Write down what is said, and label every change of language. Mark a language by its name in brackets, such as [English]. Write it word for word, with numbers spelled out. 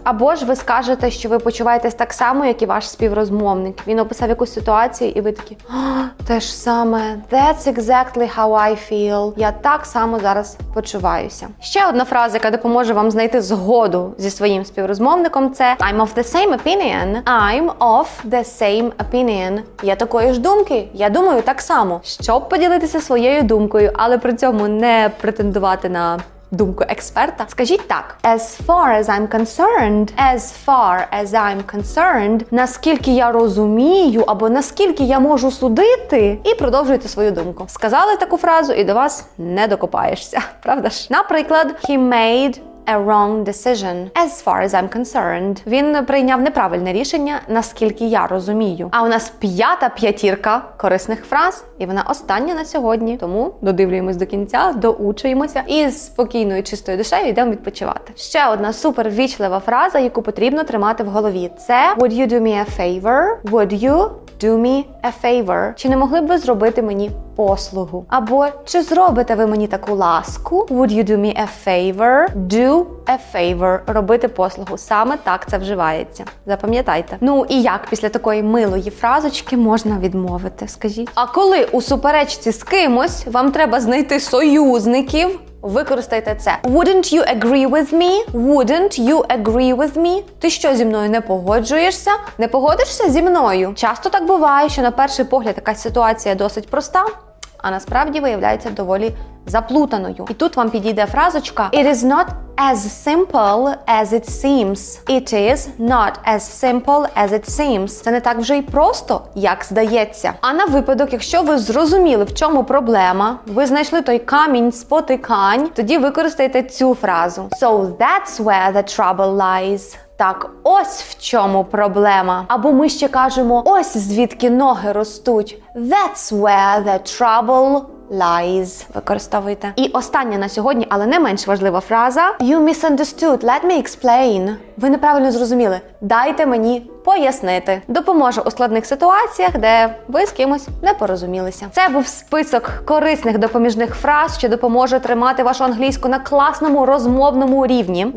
[Ukrainian] Або ж ви скажете, що ви почуваєтесь так само, як і ваш співрозмовник. Він описав якусь ситуацію, і ви такі... Те ж саме. [English] That's exactly how I feel. [Ukrainian] Я так само зараз почуваюся. Ще одна фраза, яка допоможе вам знайти згоду зі своїм співрозмовником, це [English] I'm of the same opinion. I'm of the same opinion. [Ukrainian] Я такої ж думки. Я думаю так само. Щоб поділитися своєю думкою, але при цьому не претендувати на думку експерта, скажіть так. [English] As far as I'm concerned, [Ukrainian] as far as I'm concerned, наскільки я розумію або наскільки я можу судити, і продовжуйте свою думку. Сказали таку фразу і до вас не докопаєшся, правда ж? Наприклад, [English] he made a wrong decision, as far as I'm concerned. [Ukrainian] Він прийняв неправильне рішення, наскільки я розумію. А у нас п'ята п'ятірка корисних фраз, і вона остання на сьогодні. Тому додивлюємось до кінця, доучуємося і з спокійною, чистою душею йдемо відпочивати. Ще одна супервічлива фраза, яку потрібно тримати в голові. Це [English] Would you do me a favor? Would you do me a favor? [Ukrainian] Чи не могли б ви зробити мені послугу? Або чи зробите ви мені таку ласку? [English] Would you do me a favor? Do a favor. [Ukrainian] Робити послугу. Саме так це вживається. Запам'ятайте. Ну і як після такої милої фразочки можна відмовити, скажіть? А коли у суперечці з кимось вам треба знайти союзників, використайте це. [English] Wouldn't you agree with me? Wouldn't you agree with me? [Ukrainian] Ти що, зі мною не погоджуєшся? Не погодишся зі мною? Часто так буває, що на перший погляд якась ситуація досить проста, а насправді виявляється доволі заплутаною. І тут вам підійде фразочка [English] It is not as simple as it seems. It is not as simple as it seems. [Ukrainian] Це не так вже й просто, як здається. А на випадок, якщо ви зрозуміли, в чому проблема, ви знайшли той камінь спотикань, тоді використайте цю фразу. [English] So that's where the trouble lies. [Ukrainian] Так, ось в чому проблема. Або ми ще кажемо, ось звідки ноги ростуть. [English] That's where the trouble lies. [Ukrainian] Використовуйте. І остання на сьогодні, але не менш важлива фраза. [English] You misunderstood. Let me explain. [Ukrainian] Ви неправильно зрозуміли. Дайте мені пояснити. Допоможе у складних ситуаціях, де ви з кимось не порозумілися. Це був список корисних допоміжних фраз, що допоможе тримати вашу англійську на класному розмовному рівні.